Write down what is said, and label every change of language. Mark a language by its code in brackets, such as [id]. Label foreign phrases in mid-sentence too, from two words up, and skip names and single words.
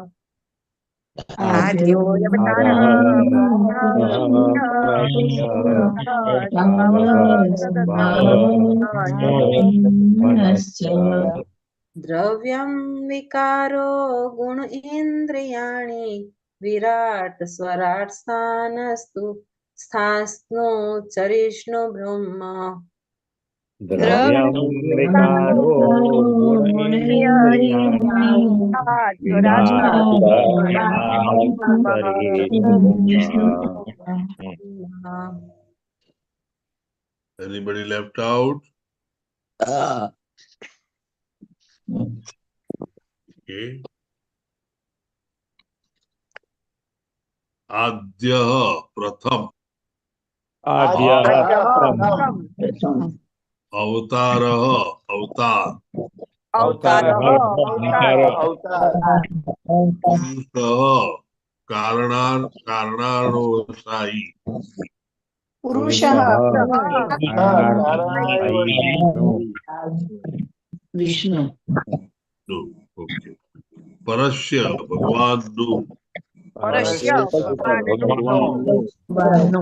[sa] द्रव्यं विकारो गुण इंद्रियाणि विराट स्वराट स्थास्तु चरिष्णु ब्रह्म द्रव्यं विकारो [en] Anybody left out? Okay. [sa] आद्यः प्रथम अवतारः अवतार पुरुषः કારણાર્ણવશાયી પુરુષः વિષ્ણુ [gu] નું ઓકે પરસ્ય ભગવાનનું ભગવાનનું